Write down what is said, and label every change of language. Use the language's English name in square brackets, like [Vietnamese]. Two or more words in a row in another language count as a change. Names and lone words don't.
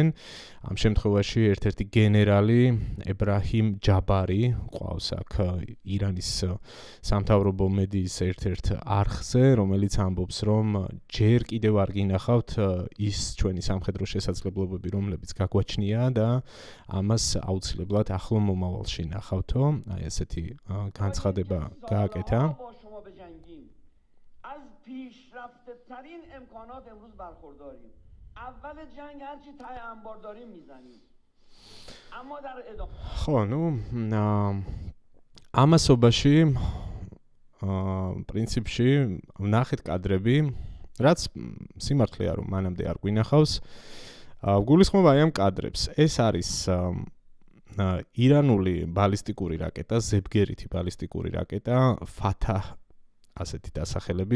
[Georgian] ამ შემთხვევაში ერთ-ერთი გენერალი ებრაჰიმ ჯაბარი ყავს აქ ირანის სამთავრობო მედიის ერთ-ერთ არხზე, რომელიც ამბობს, რომ ჯერ კიდევ არ გინახავთ ის ჩვენი სამხედრო შესაძლებლობები, რომლებიც გაგვაჩნია და ამას აუცილებლად ახლო მომავალში ნახავთო. აი ესეთი განცხადება გააკეთა. [Persian] از پیشرفته ترین امکانات امروز برخورداریم. اول جنگ هرچی تای انبار داریم میزنیم. اما در ادامه [Georgian] ხო, ამასობაში პრინციპში ვნახეთ კადრები, რაც სიმართლეა რომ მანამდე არ გვინახავს. გულისხმობა აი ამ კადრებს. ეს არის ირანული ბალისტიკური რაკეტა, ზებგერითი ბალისტიკური რაკეტა, ფათაჰ ასეთი დასახელების,